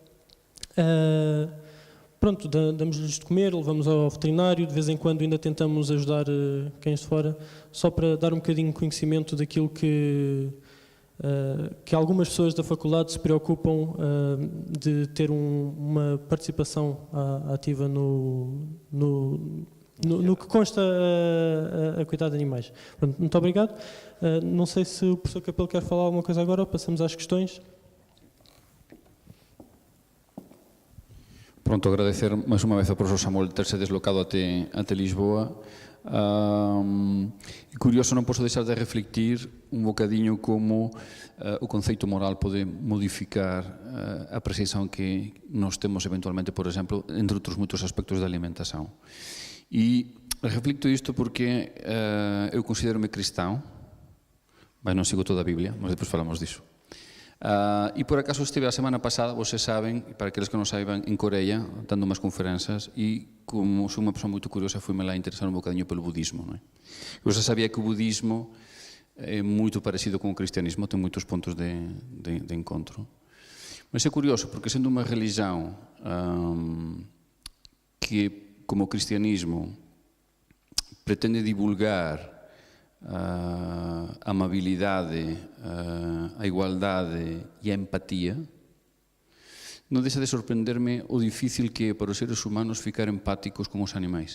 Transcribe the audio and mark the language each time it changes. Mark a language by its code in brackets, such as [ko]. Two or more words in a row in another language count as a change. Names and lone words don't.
[pt] Pronto, damos-lhes de comer, levamos ao veterinário, de vez em quando ainda tentamos ajudar cães de fora, só para dar um bocadinho de conhecimento daquilo que algumas pessoas da faculdade se preocupam de ter uma participação ativa no que consta a cuidar de animais. Pronto, muito obrigado. Não sei se o professor Capelo quer falar alguma coisa agora ou passamos às questões. [gl] Pronto, agradecer máis unha vez ao profesor Samuel terse deslocado até Lisboa. Curioso, non posso deixar de reflectir un bocadiño como o conceito moral pode modificar a percepción que nós temos eventualmente, por exemplo, entre outros moitos aspectos da alimentación. E reflecto isto porque eu considero-me cristão, mas non sigo toda a Biblia, mas depois falamos disso. E por acaso estive a semana pasada, vocês sabem, para aqueles que non saibam, en Coreia, dando umas conferencias, e como sou unha persoa moito curiosa, fui-me lá interesar un bocadinho pelo budismo. Non é? Eu já sabía que o budismo é moito parecido con o cristianismo, ten moitos pontos de encontro. Mas é curioso, porque sendo unha religión que, como o cristianismo, pretende divulgar a amabilidade, a igualdade e a empatía, non deixa de sorprenderme o difícil que é para os seres humanos ficar empáticos con os animais.